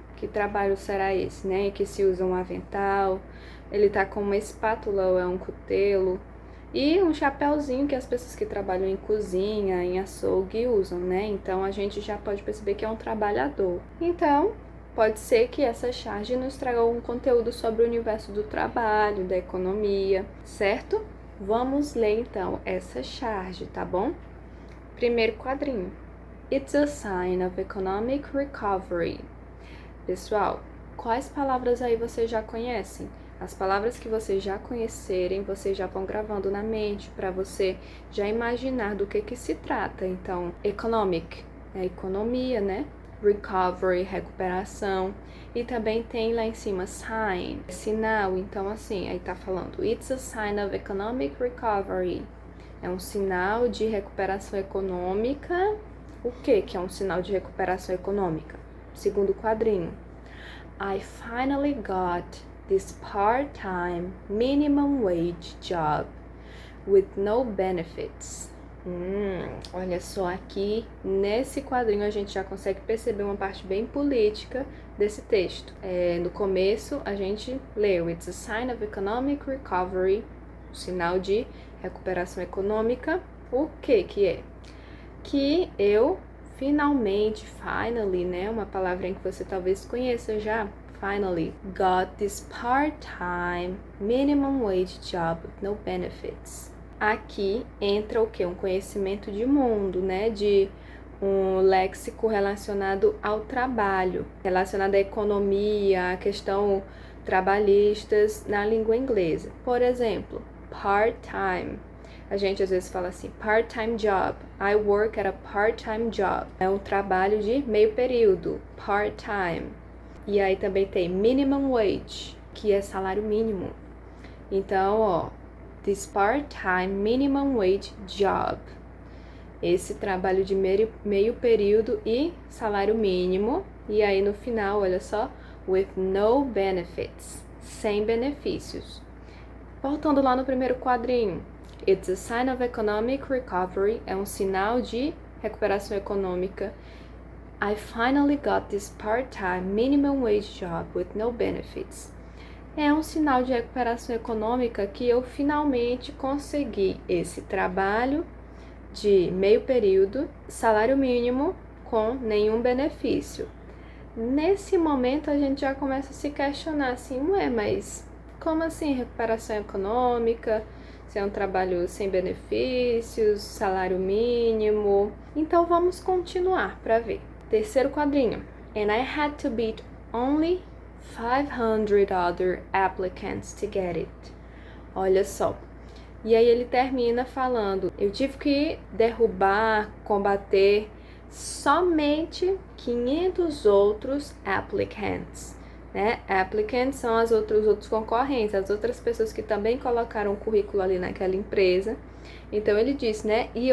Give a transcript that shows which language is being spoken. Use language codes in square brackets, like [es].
[pt] Que trabalho será esse, né? Que se usa um avental, ele tá com uma espátula ou é um cutelo e um chapéuzinho que as pessoas que trabalham em cozinha, em açougue usam, né? Então a gente já pode perceber que é um trabalhador. Então, pode ser que essa charge nos traga algum conteúdo sobre o universo do trabalho, da economia, certo? Vamos ler então essa charge, tá bom? Primeiro quadrinho. [en] It's a sign of economic recovery. [pt] Pessoal, quais palavras aí vocês já conhecem? As palavras que vocês já conhecerem, vocês já vão gravando na mente para você já imaginar do que se trata. Então, economic é economia, né? Recovery, recuperação. E também tem lá em cima sign, sinal. Então, assim, aí tá falando [en] It's a sign of economic recovery. [pt] É um sinal de recuperação econômica. O que é um sinal de recuperação econômica? Segundo quadrinho. [en] I finally got this part-time minimum wage job with no benefits. [pt] Olha só, aqui nesse quadrinho a gente já consegue perceber uma parte bem política desse texto. No começo a gente leu [en] It's a sign of economic recovery, [pt] sinal de recuperação econômica. O que é? Que eu finalmente, finally, né? Uma palavrinha que você talvez conheça já. [en] Finally, got this part-time minimum wage job with no benefits. [pt] Aqui entra o quê? Um conhecimento de mundo, né? De um léxico relacionado ao trabalho, relacionado à economia, à questão trabalhistas na língua inglesa. Por exemplo, part-time. A gente às vezes fala assim, part-time job. [en] I work at a part-time job. [pt] É um trabalho de meio período, part-time. E aí também tem minimum wage, que é salário mínimo. Então, ó, [en] this part-time minimum wage job. [pt] Esse trabalho de meio período e salário mínimo. E aí no final, olha só, [en] with no benefits, [pt] sem benefícios. Voltando lá no primeiro quadrinho, [en] it's a sign of economic recovery, [pt] é um sinal de recuperação econômica. [en] I finally got this part-time minimum wage job with no benefits. [pt] É um sinal de recuperação econômica que eu finalmente consegui esse trabalho de meio período, salário mínimo, com nenhum benefício. Nesse momento a gente já começa a se questionar assim, mas como assim recuperação econômica? Se é um trabalho sem benefícios, salário mínimo. Então vamos continuar para ver. Terceiro quadrinho. [en] And I had to beat only 500 other applicants to get it. [pt] Olha só. E aí ele termina falando, eu tive que derrubar, combater somente 500 outros applicants, né? Applicants são os outros concorrentes, as outras pessoas que também colocaram o currículo ali naquela empresa. Então ele disse, né?